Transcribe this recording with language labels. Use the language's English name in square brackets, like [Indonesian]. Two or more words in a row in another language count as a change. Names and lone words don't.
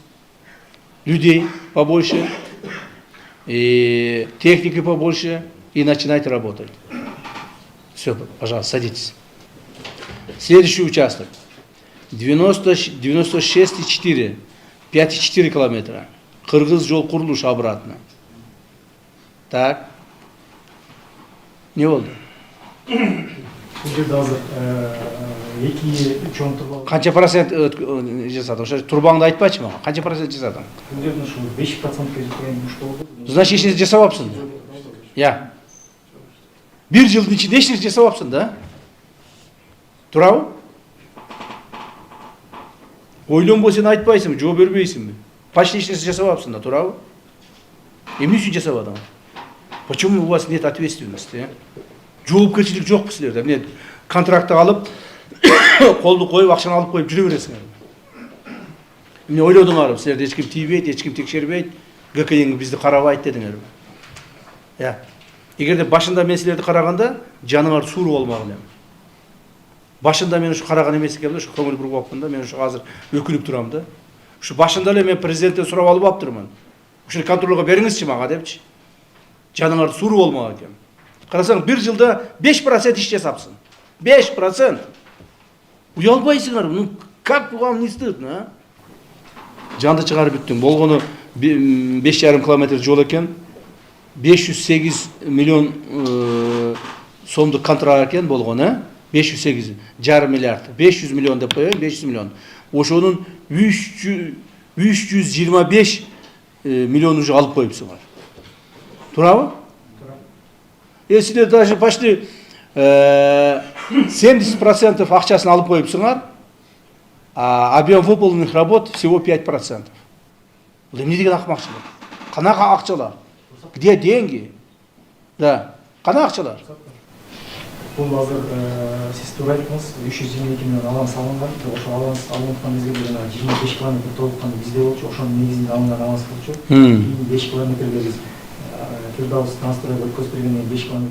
[Russian] Людей побольше, и техники побольше, и начинайте работать. Все, пожалуйста, садитесь. Следующий участок. 96,4. 5,4 километра. [Kyrgyz] Кыргыз жол курулуш обратно. Так. Не болду? Бул жерде азыр 2-3 турба. Канча процент жасадың? Ошо турбаңды айтпачы мага. Канча процент жасадың? Бул жерде ушу 5% жеткен мушта болду. Значит, эч нерсе жасабапсың. Я. Bir жылдын ичинде эч нерсе жасабапсың да? Туурабы? Ойлонбой сен айтпайсың, жооп бербейсиңби? Почти эч нерсе жасабапсың да, туурабы? Эмне үчүн жасабадың? [Russian] Почему у вас нет ответственности? [Kyrgyz] Жоопкерчилик жокпу силерде. Эмне контрактты алып, колду коюп, акчаны алып коюп жүрө бересиңер. Эмне ойлодуңарбы? Силерде эч ким тийбейт, эч ким текшербейт, ГКН бизди карабайт дедиңерби? Я. Эгерде башында мен силерди караганда, жаныңар сууру болмак элем. Башында мен ушу караган эмес экенмин, ушу көңүл буруп алыпмын да, мен ушу азыр өкүнүп турам да. Ушу башында эле мен президенттен сурап алып аптырмын. Ушуну контролго бериңизчи мага депчи. Жаныңар сууру болмак экен. Карасаң, bir жылда 5% иш жасапсың. 5%. Уялбайсыңар, [Russian] ну как вам не стыдно, а? [Kyrgyz] Жанды чыгарып бүттүң. Болгону 5,5 километр жол экен. 508 миллион сомдук контракт экен болгон, а? 508 жарым миллиард. 500 миллион деп коеюн, 500 миллион. Ошонун 325 миллион уже алып коюпсуңар. Туурабы? [Russian] Если даже почти [Kyrgyz] 70% акчасын алып коюпсуңар, [Russian] а объем выполненных работ всего 5%. [Kyrgyz] Бул эмне деген акмакчылык? Канака акчалар? [Russian] Где деньги? [Kyrgyz] Да. Кана акчалар? Бул азыр сиз туура айттыңыз, 322 миллион аланс алынган. Ошо аланс алынган мезгилде жана 25 километр толуккан бизде болчу. Ошонун негизинде алынган аланс болчу. 5 километрге биз Фирдаус трансферге өткөзүп бергенден 5 километр.